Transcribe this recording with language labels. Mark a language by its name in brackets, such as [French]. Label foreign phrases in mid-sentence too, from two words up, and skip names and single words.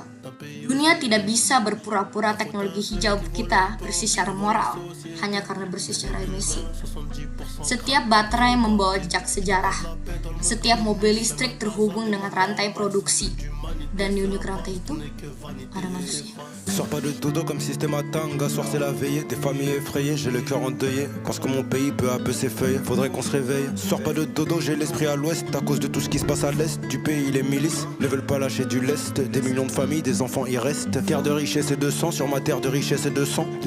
[Indonesian] Dunia tidak bisa berpura-pura teknologi hijau kita bersih secara moral hanya karena bersih secara emisi. Setiap baterai membawa jejak sejarah. Setiap mobil listrik terhubung dengan rantai produksi. Dan di ujung rantai itu ada manusia. [French] Sors pas de dodo comme système atteint, gars, soir c'est la veillée. Des familles effrayées, j'ai le cœur endeuillé. Pense que mon pays peu à peu s'effeuille, faudrait qu'on se réveille. Sors pas de dodo, j'ai l'esprit à l'ouest. À cause de tout ce qui se passe à l'est du pays, les milices ne veulent pas lâcher du lest. Des millions de familles, des enfants y restent. Terre de richesse et de sang, sur ma terre de richesse et de sang.